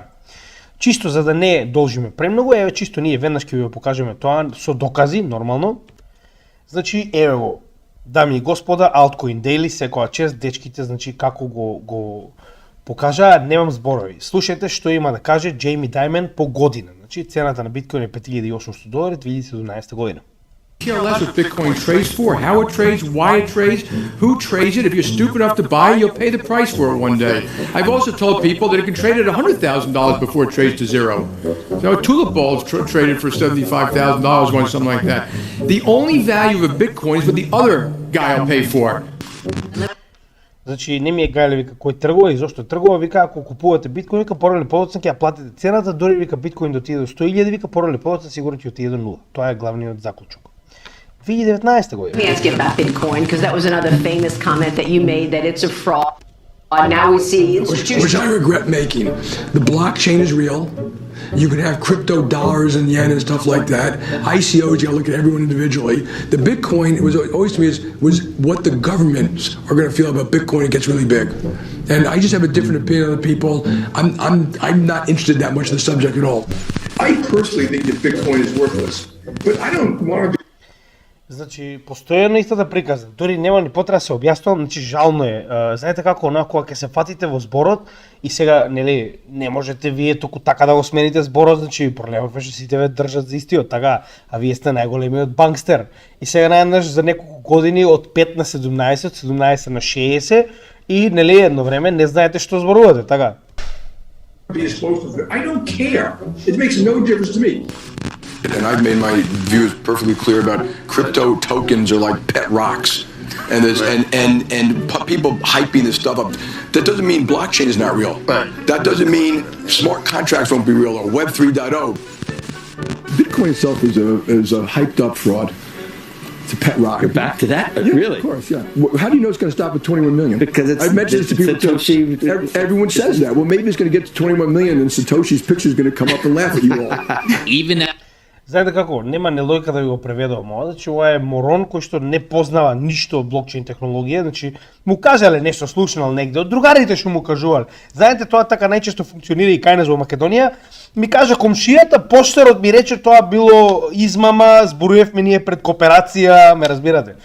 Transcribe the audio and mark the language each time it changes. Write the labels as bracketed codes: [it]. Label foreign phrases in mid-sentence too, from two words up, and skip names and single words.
[mk] Чисто за да не должиме премногу, еве чисто ние веднаш ќе ви покажеме тоа со докази, нормално. Значи еве го, дами и господа, Altcoin Daily, секоја чест, дечките, значи како го покажаа, немам зборови. Слушајте што има да каже Джейми Даймонд по година. Значи цената на биткоин е $5,800 2017 година. [en] Care less what Bitcoin trades for, how it trades, why it trades, who trades it. If you're stupid enough to buy it, you'll pay the price for it one day. I've also told people that it can trade at $100,000 before it trades to zero. So a tulip ball is traded for $75,000 once, something like that. The only value of a Bitcoin is what the other guy will pay for. [mk] Значи не ми е гајле, вика, кој тргува и зошто тргува, вика, ако купувате биткоин, вика, порано или подоцна ќе ја платите цената, дори вика биткоин да отиде до 100.000, вика, порано или подоцна сигурно ќе отиде до 0. Тоа е главниот заклучок. 2019 година. [en] Let me ask you about Bitcoin, because that was another famous comment that you made, that it's a fraud. Now we see institutions. Which I regret making. The blockchain is real. You can have crypto dollars and yen and stuff like that. ICOs, you gotta look at everyone individually. The Bitcoin, it was always to me was what the governments are gonna feel about Bitcoin. It gets really big. And I just have a different opinion on the people. I'm not interested that much in the subject at all. I personally think that Bitcoin is worthless, but I don't want to be. [mk] Значи, постојано истата приказа. Дори нема ни потреба да се објаснувам, значи жално е. Знаете како онako кога ќе се фатите во зборот и сега нели не можете вие току така да го смените зборот, значи проблемот беше сите ве држат за истиот, така, а вие сте најголемиот банкстер. И сега најднаш за неколку години од 5 на 17, од 17 на 60 и нели едно време не знаете што зборувате, така. [en] Be exposed to it. I don't care. It makes no difference to me. And I've made my views perfectly clear about crypto tokens are like pet rocks. And there's people hyping this stuff up. That doesn't mean blockchain is not real. Right. That doesn't mean smart contracts won't be real or Web 3.0. Bitcoin itself is a hyped up fraud. It's a pet rock. You're back to that? Yeah, Really? Of course, yeah. How do you know it's going to stop at 21 million? Because it's I've mentioned this to people. Satoshi. Everyone says that. Well, maybe it's going to get to 21 million and Satoshi's picture is going to come up and laugh at you all. Even that. [mk] Знаете како, нема не логика да ви го преведувам ова, значи ова е морон кој што не познава ништо од блокчейн технологија, значи му кажале нешто слушнал негде, од другарите што му кажувале. Знаете, тоа така најчесто функционира и кај нас во Македонија. Ми кажа комшијата, поштерот ми рече тоа било измама, зборуевме ние пред кооперација, ме разбирате.